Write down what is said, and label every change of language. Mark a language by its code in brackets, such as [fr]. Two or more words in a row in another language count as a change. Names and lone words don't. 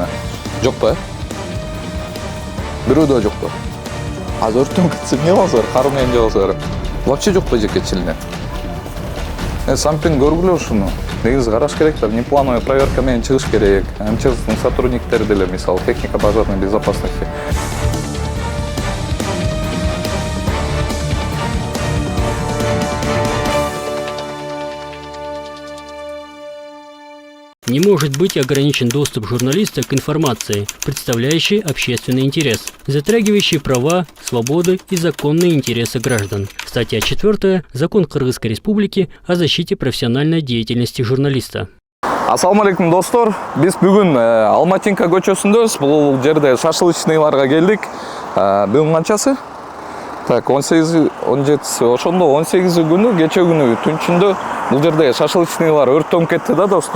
[ky] Жокпу? Бирөөдө жокпу? Азыр өрттөн кетсе эмне кыласыңар? Кары менен жабасыңар. Вообще жокпу эжекечилине. Сампин көргүлө ушуну. Негизи караш керек да, [ru] неплановый проверка [ky] менен чыгыш керек. МЧСтин сотрудниктери деле, мисалы, [ru] техника пожарной безопасности. Не может быть ограничен доступ журналиста к информации, представляющей общественный интерес, затрагивающей права, свободы и законные интересы граждан. Статья 4. Закон Кыргызской Республики о защите профессиональной деятельности журналиста. [ky] Ассаламу алейкум, достор. Биз бүгүн Алматинка көчөсүндөбүз. Бул жерде шашлычныйларга келдик. Бүгүн канчасы? Так, 18, 17, ошондо 18 күнү, кече күнү түнчүндө бул жерде шашлычныйлар өрттөнүп кетти да, достор.